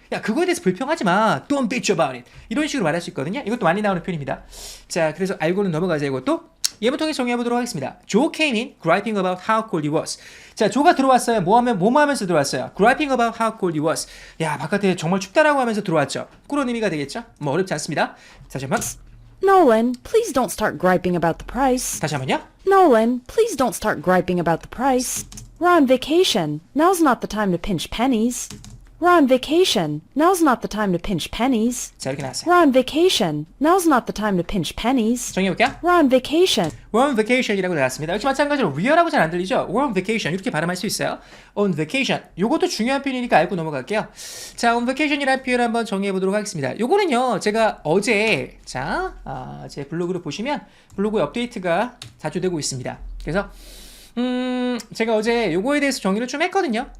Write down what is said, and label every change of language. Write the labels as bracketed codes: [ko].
[ko] 야 그거에 대해서 불평하지 마. [en] Don't bitch about it. [ko] 이런 식으로 말할 수 있거든요. 이것도 많이 나오는 표현입니다. 자 그래서 알고는 넘어가세요. 이것도 예문 통해서 정리해보도록 하겠습니다. [en] Joe came in griping about how cold it was. [ko] 자, 조가 들어왔어요. 뭐 하면서 들어왔어요? [en] Griping about how cold it was. [ko] 야, 바깥에 정말 춥다라고 하면서 들어왔죠. 그런 의미가 되겠죠? 뭐 어렵지 않습니다. 다시 한번. [en] Nolan, please don't start griping about the price. [ko] 다시 한번요. [en] Nolan, please don't start griping about the price. We're on vacation. Now's not the time to pinch pennies. We're on vacation. Now's not the time to pinch pennies. [ko] 자, 이렇게 나왔어요. [en] We're on vacation. Now's not the time to pinch pennies. [ko] 정리해볼게요. [en] We're on vacation. We're on vacation이라고 나왔습니다. [ko] 역시 마찬가지로 weare라고 잘 안 들리죠? [en] We're on vacation [ko] 이렇게 발음할 수 있어요. [en] On vacation. [ko] 요것도 중요한 표현이니까 알고 넘어갈게요. 자, on vacation이라는 표현 한번 정리해보도록 하겠습니다. 요거는요, 제가 어제 제 블로그를 보시면 블로그에 업데이트가 자주 되고 있습니다. 그래서 제가 어제 요거에 대해서 정의를 좀 했거든요.